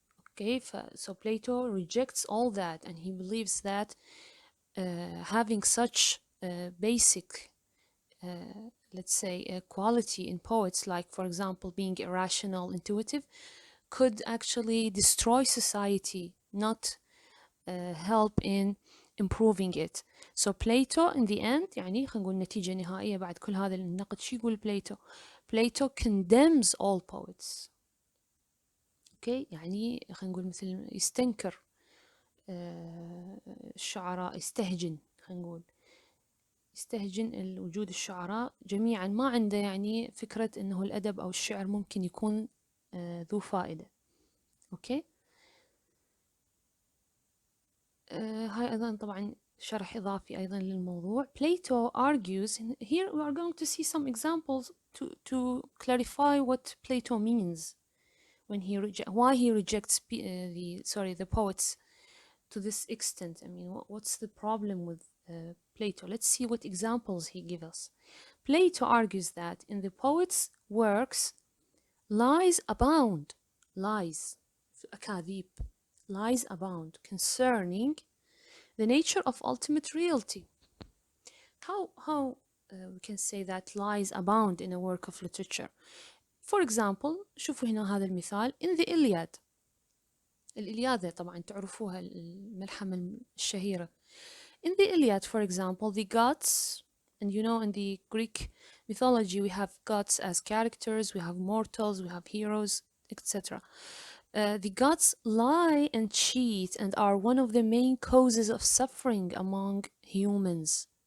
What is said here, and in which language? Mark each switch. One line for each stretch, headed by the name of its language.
English: Okay, so Plato rejects all that, and he believes that having such basic, let's say, quality in poets, like, for example, being irrational, intuitive, could actually destroy society, not help in improving it. So Plato in the end,
Arabic: يعني خلينا نقول نتيجة نهائية بعد كل هذا النقد، شو يقول Plato?
English: Plato condemns all poets.
Arabic: اوكي، يعني خلينا نقول مثل يستنكر الشعراء، يستهجن، خلينا نقول يستهجن وجود الشعراء جميعا، ما عنده يعني فكرة انه الادب او الشعر ممكن يكون ذو فائدة. اوكي، هاي ايضا طبعا شرح اضافي ايضا للموضوع.
English: Plato argues, and here we are going to see some examples to clarify what Plato means when why he rejects the poets to this extent. I mean, what's the problem with Plato? Let's see what examples he gives us. Plato argues that in the poet's works lies abound, lies, أكاذيب, lies abound concerning the nature of ultimate reality. How we can say that lies abound in a work of literature? For example,
Arabic: شوفوا هنا هذا المثال
English: in the Iliad.
Arabic: الإلياذة طبعا تعرفوها، الملحمة الشهيرة.
English: In the Iliad, for example, the gods, and you know, in the Greek mythology, we have gods as characters, we have mortals, we have heroes, etc. The gods lie and cheat and are one of the main causes of suffering among humans.